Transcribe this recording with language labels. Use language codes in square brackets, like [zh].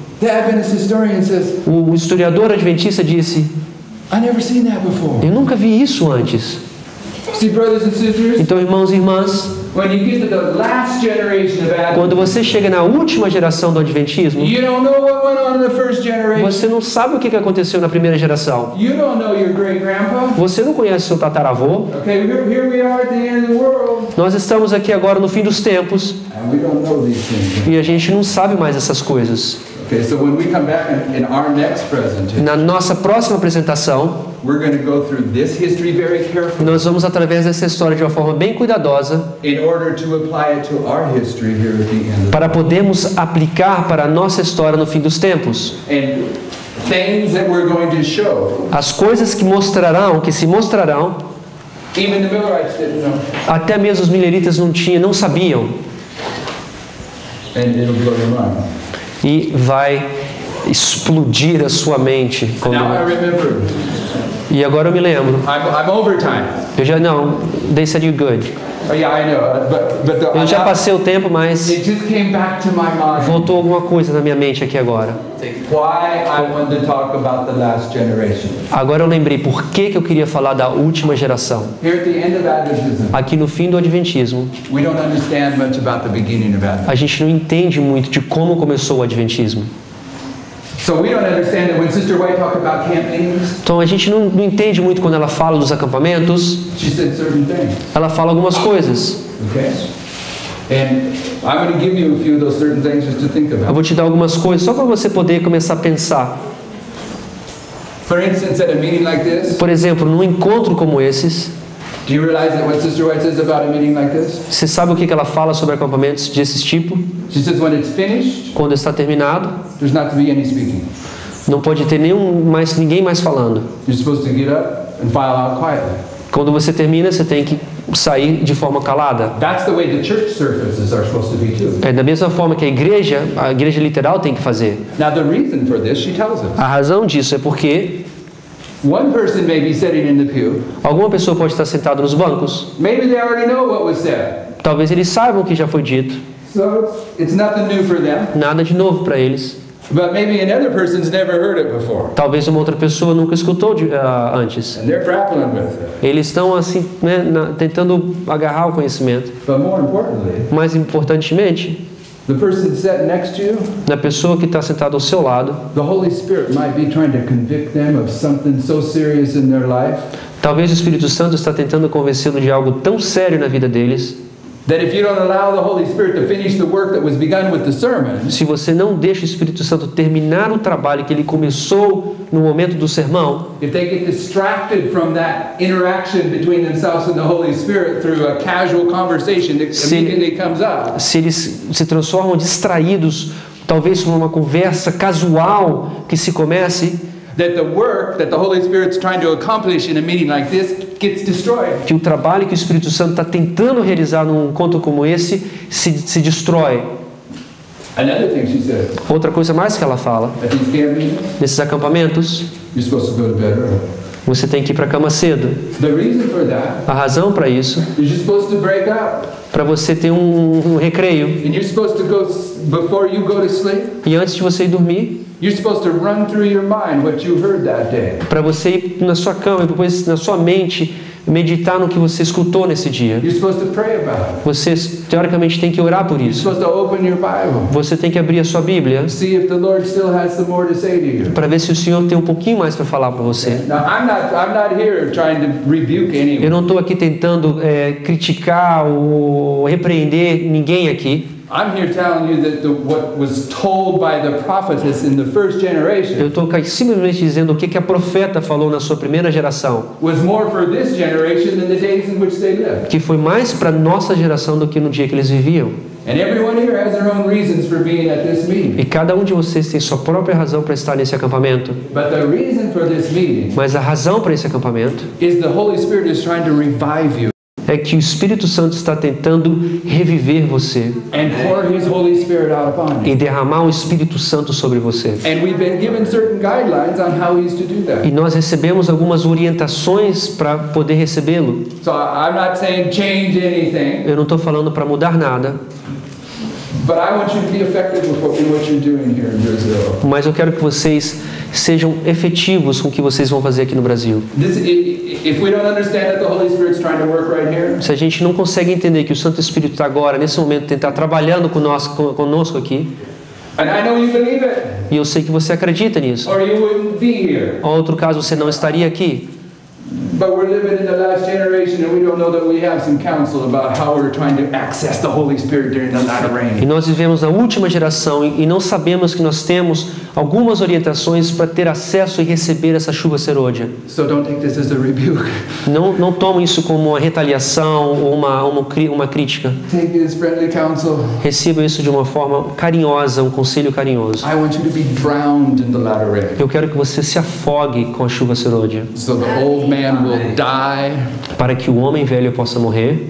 [en] The Adventist historian says, [pt] O historiador adventista disse: [en] I never seen that before. [pt] eu nunca vi isso antes. [en] See, brothers and sisters, [pt] Então, irmãos e irmãs, [en] when you get to the last generation of Advent, [pt] quando você chega na última geração do adventismo, [en] you don't know what went on in the first generation. [pt] você não sabe o que aconteceu na primeira geração. [en] You don't know your great-grandpa. [pt] Você não conhece seu tataravô. [en] Okay, here we are at the end of the world. [pt] Nós estamos aqui agora no fim dos tempos [en] And we don't know these things. [pt] e a gente não sabe mais essas coisas. [en] Okay, so when we come back in our next presentation, [pt] Na nossa próxima apresentação, [en] we're going to go through this history very carefully [pt] nós vamos através dessa história de uma forma bem cuidadosa [en] in order to apply it to our history here at the end. [pt] para podermos aplicar para a nossa história no fim dos tempos. [en] And things that we're going to show, [pt] As coisas que se mostrarão, [en] even the Millerites didn't know. [pt] até mesmo os mileritas não sabiam. [en] And it'll blow your mind. [pt] E vai explodir a sua mente. [en] Now I remember. [pt] E agora eu me lembro. [en] I'm overtime. They said you're good. Oh, yeah, I know. But [pt] Eu já passei o tempo, mas [en] it just came back to my mind. [pt] voltou alguma coisa na minha mente aqui agora. [en] Why I wanted to talk about the last generation. [pt] Agora eu lembrei por que eu queria falar da última geração. [en] Here at the end of Adventism, [pt] Aqui no fim do Adventismo, [en] we don't understand much about the beginning of Advent. [pt] a gente não entende muito de como começou o Adventismo. [en] So we don't understand that when Sister White talked about camp meetings, [pt] Então a gente não entende muito quando ela fala dos acampamentos. [en] she said certain things. [pt] Ela fala algumas coisas. [en] Okay? And I'm going to give you a few of those certain things just to think [pt] Eu [en] about. [pt] vou te dar algumas coisas só para você poder começar a pensar. [en] For instance, at a meeting like this, [pt] Por exemplo, num encontro como esses, [en] do you realize that what Sister White says about a meeting like this? [pt] você sabe o que ela fala sobre acampamentos desse tipo? [en] She says when it's finished, [pt] Quando está terminado, [en] there's not to be any speaking. [pt] não pode ter ninguém mais falando. [en] You're supposed to get up and file out quietly. [pt] Quando você termina, você tem que sair de forma calada. [en] That's the way the church services are supposed to be too. [pt] É da mesma forma que a igreja literal tem que fazer. [en] Now the reason for this, she tells us. [pt] A razão disso é porque [en] One person may be sitting in the pew. [pt] alguma pessoa pode estar sentada nos bancos. [en] Maybe they already know what was said. [pt] Talvez eles saibam o que já foi dito. [en] So it's nothing new for them. [pt] Nada de novo para eles. [en] But maybe another person's never heard it before. [pt] Talvez uma outra pessoa nunca escutou antes. [en] And they're grappling with it. [pt] Eles estão assim, né, tentando agarrar o conhecimento. [en] But more importantly, [pt] Mais importantemente, [en] the person sitting next to you, [pt] na pessoa que está sentada ao seu lado, [en] the Holy Spirit might be trying to convict them of something so serious in their life [pt] talvez o Espírito Santo está tentando convencê-lo de algo tão sério na vida deles, [en] that if you don't allow the Holy Spirit to finish the work that was begun with the sermon, [pt] se você não deixa o Espírito Santo terminar o trabalho que ele começou no momento do sermão, [en] if they get distracted from that interaction between themselves and the Holy Spirit through a casual conversation that immediately comes up, [pt] se eles se transformam distraídos, talvez por uma conversa casual que se comece, [en] that the work that the Holy Spirit's trying to accomplish in a meeting like this gets destroyed. [pt] que o trabalho que o Espírito Santo está tentando realizar num encontro como esse se destrói. [en] Another thing she says, [pt] Outra coisa mais que ela fala, [en] at these camp meetings, [pt] nesses acampamentos, [en] you're supposed to go to bed early. [pt] você tem que ir para a cama cedo. [en] The reason for that [pt] A razão para isso, [en] is you're supposed to break up, [pt] para você ter um recreio. [en] and you're supposed to go before you go to sleep. [pt] E antes de você ir dormir, [en] You're supposed to run through your mind what you heard that day. [pt] para você ir na sua cama e depois na sua mente meditar no que você escutou nesse dia. [en] You're supposed to pray about it. [pt] Você teoricamente tem que orar por [en] You're [pt] isso. [en] supposed to open your Bible, [pt] Você tem que abrir a sua Bíblia [en] see if the Lord still has some more to say to you. [pt] para ver se o Senhor tem um pouquinho mais para falar para você. [en] Now, I'm not here trying to rebuke [pt] Eu [en] anyone. [pt] não estou aqui tentando criticar ou repreender ninguém aqui. [en] I'm here telling you that what was told by the prophetess in the first generation [pt] Eu estou simplesmente dizendo o que a profeta falou na sua primeira geração, [en] was more for this generation than the days in which they lived. [pt] que foi mais para nossa geração do que no dia que eles viviam. [en] And everyone here has their own reasons for being at this meeting. [pt] E cada um de vocês tem sua própria razão para estar nesse acampamento. [en] But the reason for this meeting [pt] Mas a razão para esse acampamento [en] is the Holy Spirit is trying to revive you [pt] é que o Espírito Santo está tentando reviver você [en] and pour His Holy Spirit out upon you. [pt] e derramar o Espírito Santo sobre você. [en] And we've been given certain guidelines on how He's to do that. [pt] E nós recebemos algumas orientações para poder recebê-lo. [en] So I'm not saying change anything, [pt] Eu não estou falando para mudar nada, [en] but I want you to be effective in what you're doing here in Brazil. [pt] mas eu quero que vocês sejam efetivos com o que vocês vão fazer aqui no Brasil. [en] If we don't understand that the Holy Spirit's trying to work right here, [pt] Se a gente não consegue entender que o Santo Espírito está agora, nesse momento, tentar trabalhando conosco aqui, [en] and I know you believe it, [pt] e eu sei que você acredita nisso, [en] or you wouldn't be here. [pt] ou outro caso você não estaria aqui, [en] But we're living in the last generation and we don't know that we have some counsel about how we're trying to access the Holy Spirit during the latter [pt] e [en] rain. [pt] nós vivemos na última geração e não sabemos que nós temos algumas orientações para ter acesso e receber essa chuva serôdia. [en] So don't take this as a rebuke. [pt] Não tomem isso como uma retaliação ou uma crítica. [en] Take this friendly counsel. [pt] Receba isso de uma forma carinhosa, um conselho carinhoso. [en] I want you to be drowned in the latter rain. [pt] Eu quero que você se afogue com a chuva serôdia, [en] So the old man will die [pt] para que o homem velho possa morrer